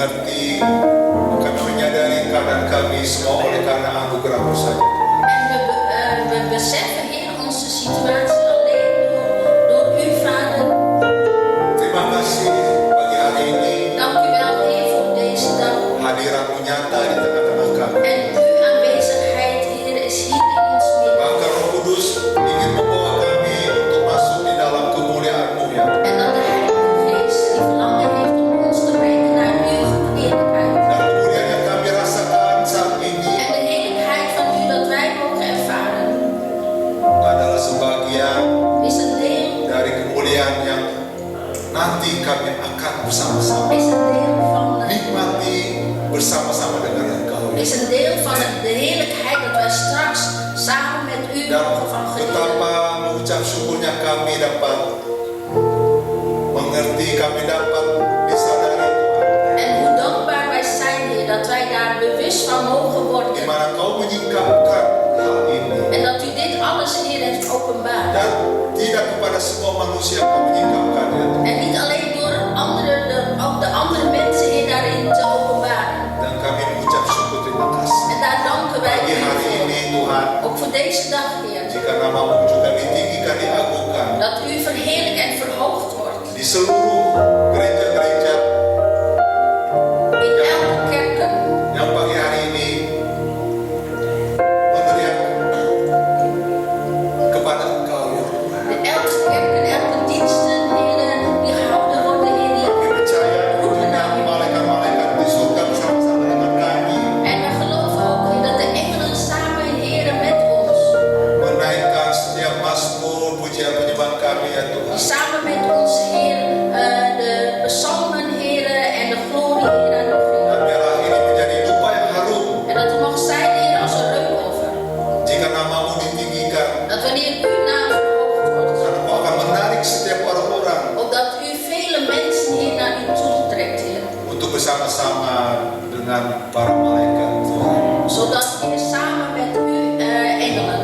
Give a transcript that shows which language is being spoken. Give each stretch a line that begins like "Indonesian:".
Indonesian: ini kami menyadari keadaan kami semua oleh karena anugerah-Mu saja.
Dutch: En we beseffen, Heer, onze situatie alleen door U, Vader.
Indonesian: Terima kasih pagi hari ini
Dutch: Dank U wel, Heer, voor deze dag.
Indonesian: hadirat-Mu nyata di tengah-tengah kami.
Dutch: En Uw aanwezigheid, Heer, is hier in ons midden.
Indonesian: Bahkan Roh Kudus ingin membawa kami untuk masuk di dalam kemuliaan-Mu ya.
Dutch: En dat de Heilige Geest die verlangen heeft om ons te brengen naar Uw heerlijkheid.
Indonesian: Dan kemuliaan yang kami rasakan saat ini
Dutch: En de heerlijkheid van U dat wij mogen ervaren,
Indonesian: adalah sebagian
Dutch: is een deel,
Indonesian: dari kemuliaan yang nanti kami akan bersama-sama
Dutch: is een deel van
Indonesian: nikmati bersama-sama dengan Engkau.
Dutch: is een deel van de heerlijkheid dat wij straks samen met U
Indonesian: Dan
Dutch: mogen van genieten.
Indonesian: betapa mengucap syukurnya kami dapat mengerti, kami dapat disadari Tuhan.
Dutch: En hoe dankbaar wij zijn, Heer, dat wij daar bewust van mogen
Indonesian: Di
Dutch: worden.
Indonesian: mana Kau menyingkapkan hal ini.
Dutch: En dat U dit alles, Heer, heeft openbaar.
Indonesian: Dan tidak kepada semua manusia Kau menyingkapkannya.
Dutch: En niet alleen door ook de andere mensen, Heer, daarin te openbaren.
Indonesian: Dan kami mengucap syukur terima kasih.
Dutch: En daar danken wij
Indonesian: Pagi
Dutch: U
Indonesian: hari
Dutch: voor.
Indonesian: ini Tuhan,
Dutch: Ook voor deze dag, Heer.
Indonesian: jika nama-Mu juga ditinggikan, diagungkan
Dutch: Dat U verheerlijk en verhoogd wordt.
Indonesian: di seluruh gereja-gereja
Dutch: In elke kerken.
Indonesian: yang pagi hari ini meneriak kepada Engkau ya Tuhan.
Dutch: In elke kerken, elke diensten, Heer, die gehouden worden, Heer, die
Indonesian: Kami percaya
Dutch: roepen naar U.
Indonesian: malaikat-malaikat di surga bersama-sama dengan kami
Dutch: En we geloven ook, Heer, dat de engelen samen, Heer, met ons,
Indonesian: menaikkan setiap mazmur, pujian, penyembahan kami ya
Dutch: die
Indonesian: Tuhan.
Dutch: samen met ons, Heer, de psalmen, Heer, en de glorie, Heer, aan U geven.
Indonesian: Dan biarlah ini menjadi dupa yang harum
Dutch: En dat het mag zijn, Heer, als een reukoffer.
Indonesian: jika nama-Mu ditinggikan.
Dutch: Dat wanneer uw naam verhoogd wordt,
Indonesian: Dan Engkau akan menarik setiap orang-orang
Dutch: opdat u vele mensen hier naar u toe trekt, Heer.
Indonesian: untuk bersama-sama dengan para malaikat Tuhan.
Dutch: Zodat Heer samen met u engelen.